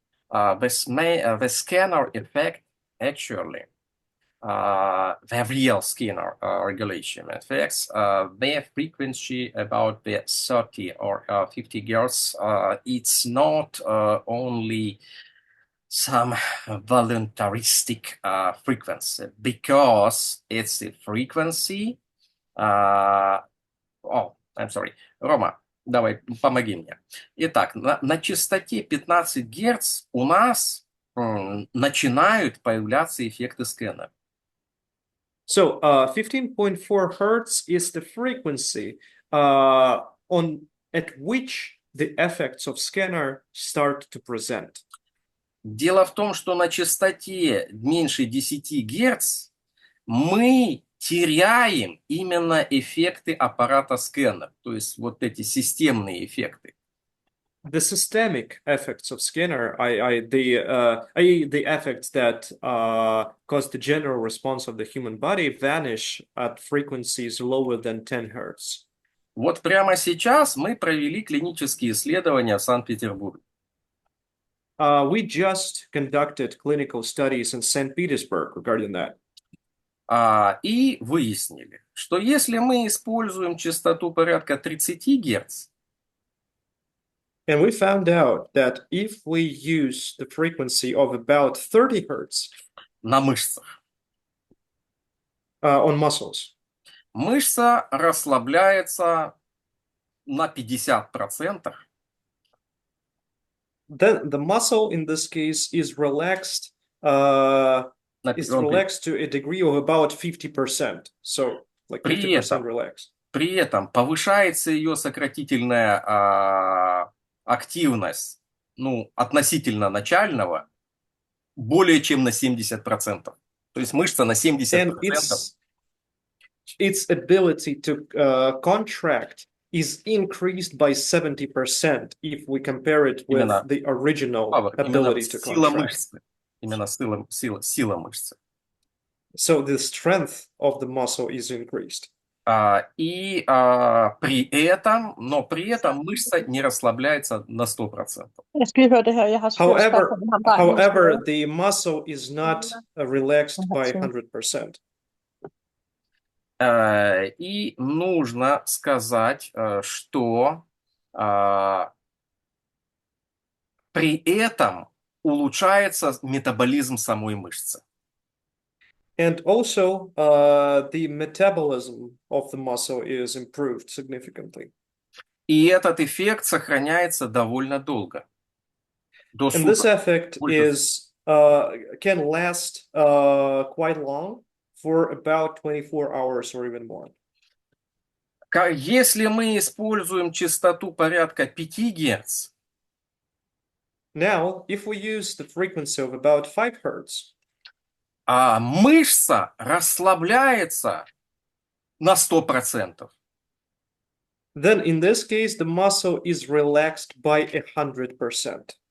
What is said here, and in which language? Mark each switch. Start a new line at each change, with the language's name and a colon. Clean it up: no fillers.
English: The scanner effect actually, the real scanner regulation affects the frequency about the 30 or 50 Hz. It's not only some voluntaristic frequency, because it's the frequency. I'm sorry.
Russian: Рома, давай, помоги мне. Итак, на частоте 15 Гц у нас начинают появляться эффекты скэнера.
English: So 15.4 hertz is the frequency at which the effects of scanner start to present.
Russian: Дело в том, что на частоте меньше 10 Гц мы теряем именно эффекты аппарата скэнер, то есть вот эти системные эффекты.
English: The systemic effects of scanner, the effects that cause the general response of the human body, vanish at frequencies lower than 10 hertz.
Russian: Вот прямо сейчас мы провели клинические исследования в Санкт-Петербурге.
English: We just conducted clinical studies in St. Petersburg regarding that.
Russian: И выяснили, что если мы используем частоту порядка 30 Гц,
English: And we found out that if we use the frequency of about 30 hertz
Russian: на мышцах,
English: on muscles,
Russian: мышца расслабляется на 50%,
English: then the muscle in this case is relaxed
Russian: на
English: to a degree of about 50%. So like 50% relaxed.
Russian: При этом повышается ее сократительная активность, ну, относительно начального, более чем на 70%. То есть мышца на 70%.
English: And its ability to contract is increased by 70% if we compare it with the original ability to contract.
Russian: Именно сила мышцы.
English: So the strength of the muscle is increased.
Russian: И при этом мышца не расслабляется на 100%.
English: However, the muscle is not relaxed by 100%.
Russian: И нужно сказать, что при этом улучшается метаболизм самой мышцы.
English: And also, the metabolism of the muscle is improved significantly.
Russian: И этот эффект сохраняется довольно долго. До
English: And this
Russian: суток.
English: effect can last quite long, for about 24 hours or even more.
Russian: Если мы используем частоту порядка 5 Гц,
English: Now, if we use the frequency of about 5 hertz,
Russian: мышца расслабляется на 100%.
English: then in this case, the muscle is relaxed by 100%.